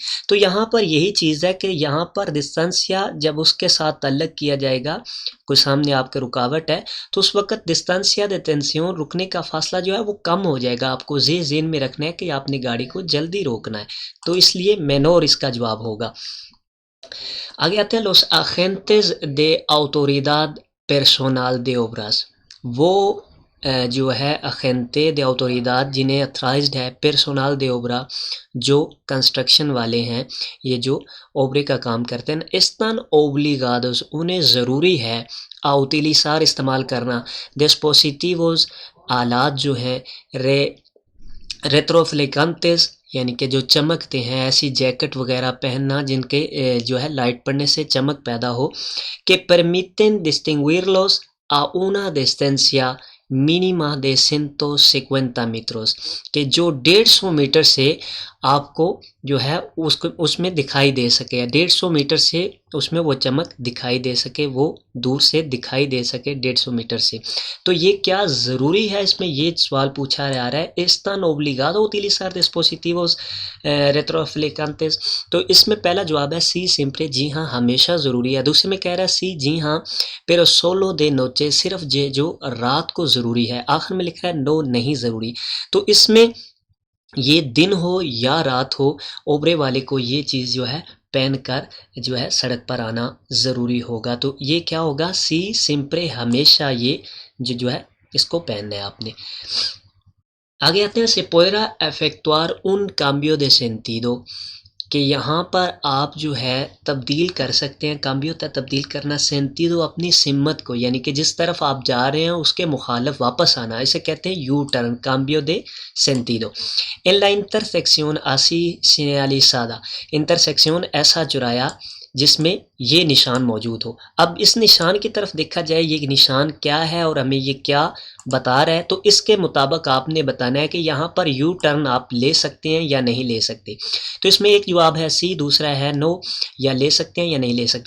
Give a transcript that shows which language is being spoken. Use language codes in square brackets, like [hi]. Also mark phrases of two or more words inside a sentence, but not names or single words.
[ur] تو یہاں پر یہی چیز ہے کہ یہاں پر ڈسٹانسیا جب اس کے ساتھ تعلق کیا جائے گا، کوئی سامنے آپ کے رکاوٹ ہے، تو اس وقت ڈسٹانسیا ڈیٹینسیون، رکنے کا فاصلہ جو ہے وہ کم ہو جائے گا۔ آپ کو ذہن میں رکھنا ہے کہ آپ نے گاڑی کو جلدی روکنا ہے، تو اس لیے مینور اس کا جواب ہوگا۔ آگے آتے ہیں، [es] los agentes de autoridad personal de obras، [ur] وہ جو ہے [es] agentes de autoridad [ur] جنہیں اتھرائزڈ ہے [es] personal de obra, [ur] جو کنسٹرکشن والے ہیں، یہ جو اوبرے کا کام کرتے ہیں، [es] están obligados [ur] انہیں ضروری ہے [es] a utilizar [ur] استعمال کرنا dispositivos آلات جو ہیں ریٹروفلیکانتس یعنی کہ جو چمکتے ہیں، ایسی جیکٹ وغیرہ پہننا جن کے جو ہے لائٹ پڑنے سے چمک پیدا ہو، کہ [es] permiten distinguirlos a una distancia mínima de 150 metros، [ur] کہ جو 150 میٹر سے آپ کو جو ہے اس میں دکھائی دے سکے، 150 میٹر سے اس میں وہ چمک دکھائی دے سکے، وہ دور سے دکھائی دے سکے 150 میٹر سے۔ تو یہ کیا ضروری ہے؟ اس میں یہ سوال پوچھا جا رہا ہے، [es] están obligados a utilizar dispositivos retroflejantes، [ur] تو اس میں پہلا جواب ہے [es] sí siempre, [ur] جی ہاں ہمیشہ ضروری ہے۔ دوسرے میں کہہ رہا ہے سی جی ہاں [es] pero solo de noche، [ur] صرف جو رات کو ضروری ہے۔ آخر میں لکھ رہا ہے نو نہیں ضروری۔ تو اس میں یہ دن ہو یا رات ہو، اوبرے والے کو یہ چیز جو ہے پہن کر جو ہے سڑک پر آنا ضروری ہوگا۔ تو یہ کیا ہوگا؟ [es] sí siempre, [ur] ہمیشہ یہ جو ہے اس کو پہننا ہے آپ نے۔ آگے آتے ہیں، [es] se podrá efectuar un cambio de sentido، [ur] کہ یہاں پر آپ جو ہے تبدیل کر سکتے ہیں، کامبیو ہوتا ہے تبدیل کرنا، سینتیدو اپنی سمت کو، یعنی کہ جس طرف آپ جا رہے ہیں اس کے مخالف واپس آنا، اسے کہتے ہیں یو ٹرن، [es] cambio de sentido. en la intersección así señalizada، [ur] انٹرسیکشن ایسا چرایا جس میں یہ نشان موجود ہو۔ اب اس نشان کی طرف دیکھا جائے، یہ نشان کیا ہے اور ہمیں یہ کیا بتا رہا ہے، تو اس کے مطابق آپ نے بتانا ہے کہ یہاں پر یو ٹرن آپ لے سکتے ہیں یا نہیں لے سکتے۔ تو اس میں ایک جواب ہے سی، دوسرا ہے نو، یا لے سکتے ہیں یا نہیں لے سکتے۔